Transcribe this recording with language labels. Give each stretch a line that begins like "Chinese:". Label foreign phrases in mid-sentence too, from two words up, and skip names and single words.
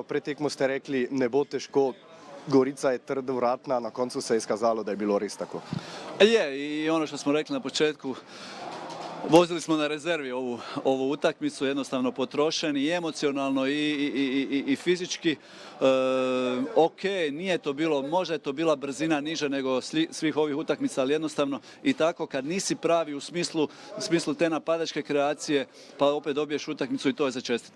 Slovenian: Pred tekmo ste rekli, ne bo težko, Gorica je trdovratna, na koncu se je izkazalo da je bilo res tako.
Croatian: Je, i ono što smo rekli na početku, vozili smo na rezervi ovu utakmicu, jednostavno potrošeni i emocionalno i fizički. Ok, nije to bilo, možda je to bila brzina niže nego svih ovih utakmica, ali jednostavno i tako kad nisi pravi u smislu te napadačke kreacije, pa opet dobiješ utakmicu i to je za čestitke.